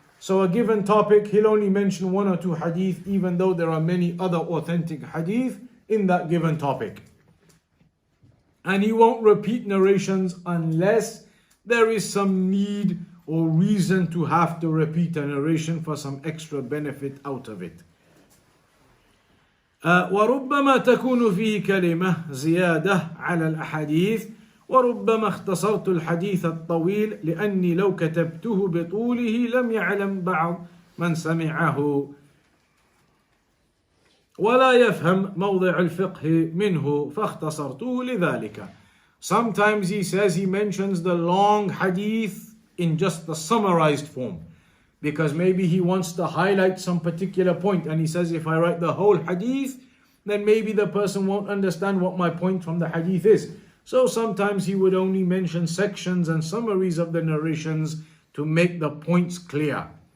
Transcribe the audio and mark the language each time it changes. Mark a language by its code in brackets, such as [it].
[en] So a given topic, he'll only mention 1 or 2 hadith, even though there are many other authentic hadith in that given topic. And he won't repeat narrations unless there is some need or reason to have to repeat a narration for some extra benefit out of it. [ar] وربما تكون فيه كلمة زيادة على الأحاديث وربما اختصرت الحديث الطويل لأني لو كتبته بطوله لم يعلم بعض من سمعه ولا يفهم موضع الفقه منه فاختصرته لذلك. [en] Sometimes he says he mentions the long hadith in just the summarized form because maybe he wants to highlight some particular point, and he says if I write the whole hadith then maybe the person won't understand what my point from the hadith is. So sometimes he would only mention sections and summaries of the narrations to make the points clear.